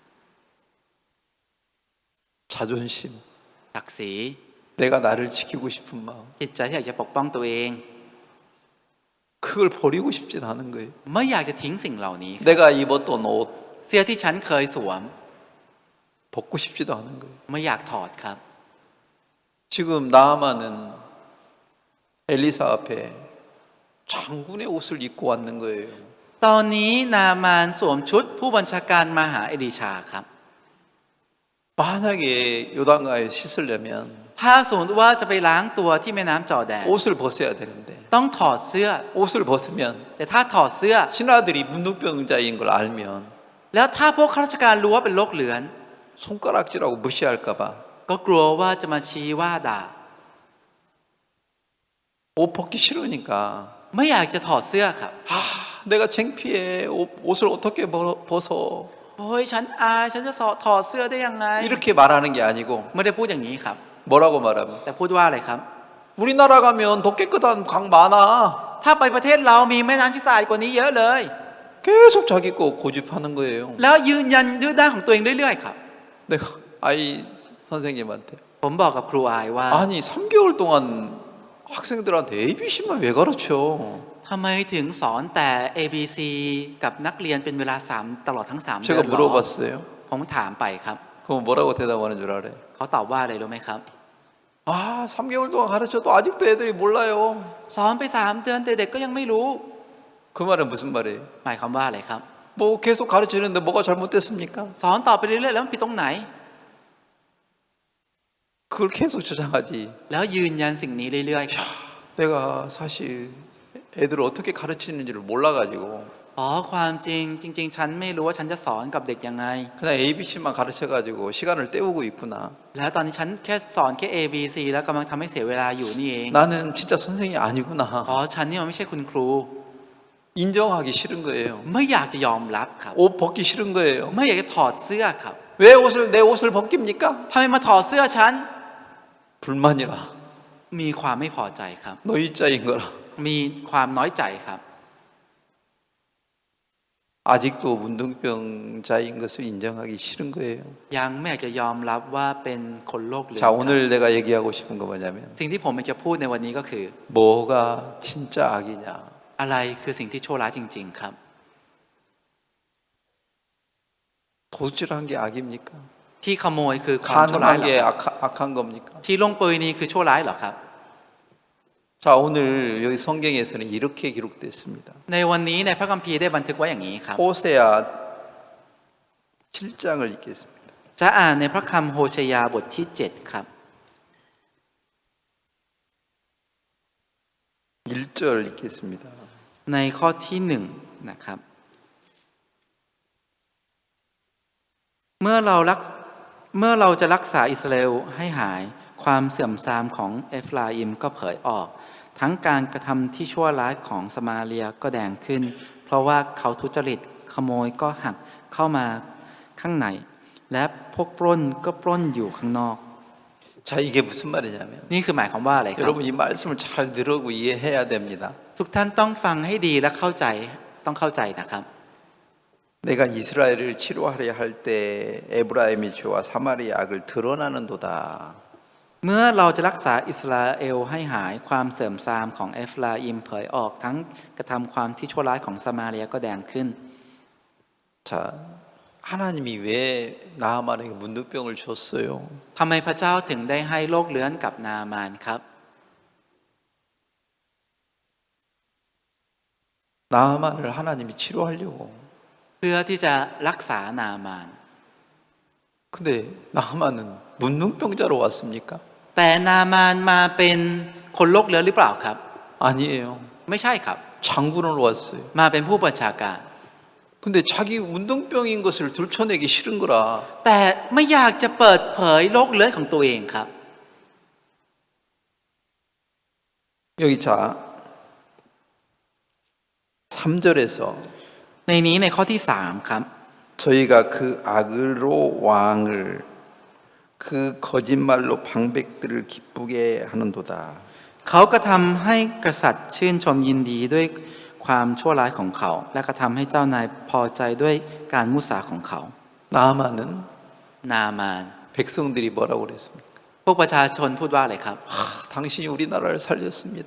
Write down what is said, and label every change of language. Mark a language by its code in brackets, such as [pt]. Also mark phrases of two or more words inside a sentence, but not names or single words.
[ko] 자존심, [th] ศักดิ์ศรี [ko] 내가 나를 지키고 싶은 마음, [th] จิตใจที่อยากจะปกป้องตัวเอง [ko] 그걸 버리고 싶진 않은 거예요. [th] ไม่อยากจะทิ้งสิ่งเหล่านี้ครับ [ko] 내가 입었던 옷 [th] เสื้อที่ฉันเคยสวม [ko] 벗고 싶지도 않은 거예요. [th] ไม่อยากถอดครับ [ko] 지금 나아만은 엘리사 앞에 장군의 옷을 입고 왔는 거예요. [th] ตอนนี้นามานสวมชุดผู้บัญชาการมาหาเอลีชาครับ [ko] 만약에 요단강에 씻으려면 [th] ถ้าสมมติว่าจะไปล้างตัวที่แม่น้ำจอร์แดน [ko] 옷을 벗어야 되는데 [th] ต้องถอดเสื้อ [ko] 옷을 벗으면 [th] แต่ถ้าถอดเสื้อ [ko] 신하들이 문둥병자인 걸 알면 [th] แล้วถ้าพวกข้าราชการรู้ว่าเป็นโรคเรื้อน [ko] 손가락질하고 무시할까 봐 [th] ก็กลัวว่าจะมาชี้ว่าด่า [ko] 옷 벗기 싫으니까 [th] ไม่อยากจะถอดเสื้อครับ [ko] 내가 창피해 옷을 어떻게 벗어 [th] โอ้ยฉันอายฉันจะถอดเสื้อได้ยังไง [ko] 이렇게 말하는 게 아니고 [th] ไม่ได้พูดอย่างนี้ครับ [ko] 뭐라고 말하면 [th] แต่พูดว่าอะไรครับ [ko] 우리나라 가면 더 깨끗한 강 많아 [th] ถ้าไปประเทศเรามีแม่น้ำที่สะอาดกว่านี้เยอะเลย [ko] 계속 자기 거 고집하는 거예요. [th] แล้วยืนยันดื้อด้านของตัวเองเรื่อยๆครับ [ko] 내가 아이 선생님한테 [th] ผมบอกกับครูอายว่า [ko] 아니 3개월 동안 학생들한테 ABC만 왜 가르쳐? [th] ทำไมถึงสอนแต่ ABC กับนักเรียนเป็นเวลาตลอดทั้ง3 เดือน [ko] 제가 물어봤어요. [th] ผมถามไปครับ [ko] 그럼 뭐라고 대답하는 줄 알아요? [th] เขาตอบว่าอะไรรู้ไหมครับ [ko] 아 3개월 동안 가르쳐도 아직도 애들이 몰라요. [th] สอนไป3 เดือนแต่เด็กก็ยังไม่รู้ [ko] 그 말은 무슨 말이에요? [th] หมายความว่าอะไรครับ [ko] 뭐 계속 가르치는데 뭐가 잘못됐습니까? [th] สอนต่อไปเรื่อยๆแล้วมันผิดตรงไหน [ko] 그걸 계속 주장하지. [th] แล้วยืนยันสิ่งนี้เรื่อยๆครับ [ko] 내가 사실 애들을 어떻게 가르치는지를 몰라가지고 [th] อ๋อความจริงฉันไม่รู้ว่าฉันจะสอนกับเด็กยังไง [ko] 그냥 ABC만 가르쳐가지고 시간을 때우고 있구나. [th] แล้วตอนนี้ฉันแค่สอนแค่ A B C แล้วกำลังทำให้เสียเวลาอยู่นี่เอง [ko] 나는 진짜 선생이 아니구나. [th] อ๋อฉันนี่มันไม่ใช่คุณครู [ko] 인정하기 싫은 거예요. [th] ไม่อยากจะยอมรับครับ [ko] 옷 벗기 싫은 거예요. [th] ไม่อยากจะถอดเสื้อครับ [ko] 왜 내 옷을 벗깁니까? [th] ทำไมมาถอดเสื้อฉัน [ko] 불만이라. [th] มีความไม่พอใจครับ [ko] 노이자인 거라. [th] มีความน้อยใจครับ [ko] 아직도 문둥병자인 것을 인정하기 싫은 거예요. [th] ยังไม่อยากจะยอมรับว่าเป็นคนโรคเรื้อน [ko] 자, 오늘 내가 얘기하고 싶은 거 뭐냐면 [th] สิ่งที่ผมอยากจะพูดในวันนี้ก็คือ [ko] 뭐가 진짜 악이냐? [th] อะไรคือสิ่งที่ชั่วร้ายจริงๆครับ [ko] 도둑질한 게 악입니까? [th] ที่ขโมยคือความชั่วร้าย [ko] 간음한 [th] เหรอ [ko] 게 [th] ครับ [ko] 악한 겁니까? [th] ที่ลงปืนนี้คือชั่วร้ายเหรอครับ [ko] 자, 오늘 여기 성경에서는 이렇게 기록됐습니다. [th] ในวันนี้ในพระคัมภีร์ได้บันทึกไว้อย่างนี้ครับ [ko] 호세아 7장을 읽겠습니다. [th] จะอ่านในพระคัมภีร์โฮเชยาบทที่7ครับ [ko] 1절 읽겠습니다. [th] ในข้อที่1นะครับเมื่อเราจะรักษาอิสราเอลให้หายความเสื่อมทรามของเอฟราอิมก็เผยออกทั้งการกระทำที่ชั่วร้ายของสมาเรียก็แดงขึ้นเพราะว่าเขาทุจริตขโมยก็หักเข้ามาข้างในและพวกปล้นก็ปล้นอยู่ข้างนอก [ko] 자, 이게 무슨 말이냐면 [th] นี่คือหมายความว่าอะไรครับ [ko] 여러분 이 말씀을 잘 들으고 이해해야 됩니다. [th] ทุกท่านต้องฟังให้ดีและเข้าใจต้องเข้าใจนะครับ [ko] 내가 이스라엘을 치료하려 할 때 에브라임의 죄와 사마리아 악을 드러나는도다. [th] เมื่อเราจะรักษาอิสราเอลให้หายความเสื่อมทรามของเอฟราอิมเผยออกทั้งกระทำความที่ชั่วร้ายของสมาเรียก็แดงขึ้น [ko] 자, 하나님이 왜 나아만에게 문둥병을 줬어요? [th] ทำไมพระเจ้าถึงได้ให้โรคเลื้อนกับนามานครับ [ko] 나아만을 하나님이 치료하려고. [th] เพื่อที่จะรักษานามาน [ko] 근데 나아만은 문둥병자로 왔습니까? [th] แต่นามานมาเป็นคนโรคเลื้อนหรือเปล่าครับ [ko] 아니에요. [th] ไม่ใช่ครับ [ko] 장군으로 왔어요. [th] มาเป็นผู้บัญชาการ [ko] 근데 자기 문둥병인 것을 들춰내기 싫은 거라. [th] แต่ไม่อยากจะเปิดเผยโรคเลื้อนของตัวเองครับ [ko] 여기 자 3절에서 [th] ในนี้ในข้อที่3ครับ [ko] 저희가 그 악으로 왕을 그 거짓말로 방백들을 기쁘게 하는도다. [th] เขากระทำให้กษัตริย์ชื่นชมยินดีด้วยความชั่วร้ายของเขา และกระทำให้เจ้านายพอใจด้วยการมุสาของเขา [ko] 나아만은 [th] นามาน [ko] 백성들이 뭐라고 그랬습니까? [th] พวกประชาชนพูดว่าอะไรครับ [ko] 당신이 우리나라를 살렸습니다.